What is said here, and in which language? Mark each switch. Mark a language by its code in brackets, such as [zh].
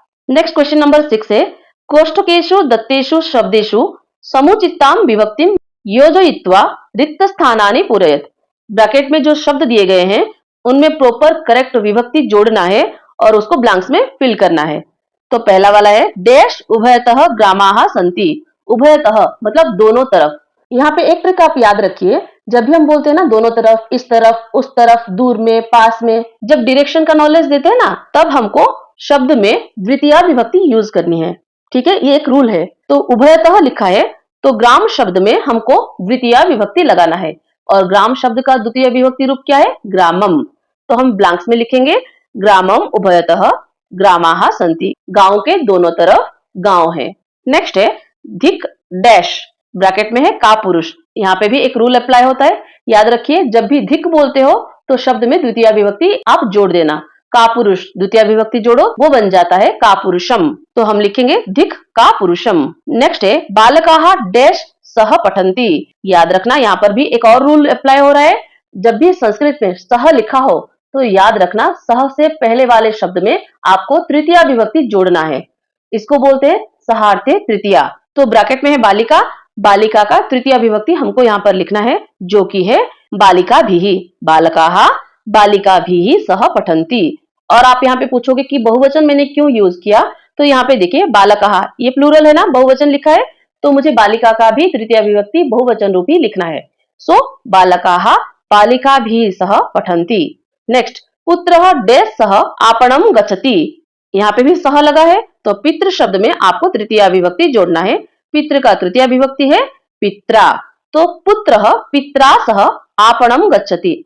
[hi] Next question number 6 है [sa] कोष्ठकेषु दत्तेषु शब्देषु समुचिताम विभक्तिम योजयित्वा रिक्त स्थानानि पूरयत। [hi] ब्रैकेट में जो शब्द दिए गए हैं उनमें प्रॉपर करेक्ट विभक्ति जोड़ना है और उसको ब्लैंक्स में फिल करना है। तो पहला वाला है डैश [sa] उभयतः ग्रामाः सन्ति। [hi] उभयतः मतलब दोनों तरफ। यहाँ पे एक ट्रिक आप याद रखिए, जब भी हम बोलते हैं ना दोनों तरफ, इस तरफ, उस तरफ, दूर में, पास में, जब डायरेक्शन का नॉलेज देते हैं ना, तब हमको शब्द में द्वितीया विभक्ति यूज करनी है। ठीक है, ये एक रूल है। तो उभयतः लिखा है तो ग्राम शब्द में हमको द्वितीया विभक्ति लगाना है, और ग्राम शब्द का द्वितीय विभक्ति रूप क्या है? ग्रामम। तो हम ब्लैंक्स में लिखेंगे [sa] ग्रामम उभयतः ग्रामाः सन्ति। [hi] गांव के दोनों तरफ गांव है। नेक्स्ट है धिक डैश, ब्रैकेट में है का पुरुष। यहाँ पे भी एक रूल अप्लाई होता है, याद रखिए, जब भी धिक बोलते हो तो शब्द में द्वितीय विभक्ति आप जोड़ देना। का पुरुष द्वितीय विभक्ति जोड़ो, वो बन जाता है का पुरुषम। तो हम लिखेंगे धिक का पुरुषम। नेक्स्ट है [sa] बालकाः डैश सह पठन्ति। [hi] याद रखना, यहाँ पर भी एक और रूल अप्लाई हो रहा है। जब भी संस्कृत में सह लिखा हो तो याद रखना सह से पहले वाले शब्द में आपको तृतीया विभक्ति जोड़ना है। इसको बोलते हैं सहार्थे तृतीया। तो ब्रैकेट में है बालिका। बालिका का तृतीया विभक्ति हमको यहाँ पर लिखना है, जो कि है बालिका भी। [sa] बालकाः बालिका भी सह पठन्ति। [hi] और आप यहाँ पे पूछोगे कि बहुवचन मैंने क्यों यूज किया, तो यहाँ पे देखिए बालकाः, ये प्लूरल है ना, बहुवचन लिखा है, तो मुझे बालिका का भी तृतीय विभक्ति बहुवचन रूप ही लिखना है। [sa] सो बालकाः बालिका भी सह पठन्ति। नेक्स्ट पुत्रः डैश सह आपणम गच्छति। [hi] यहाँ पे भी सह लगा है, तो पितृ शब्द में आपको तृतीया विभक्ति जोड़ना है। पितृ का तृतीया विभक्ति है पित्रा। [sa] तो पुत्रः पित्रा सह आपणम गच्छति।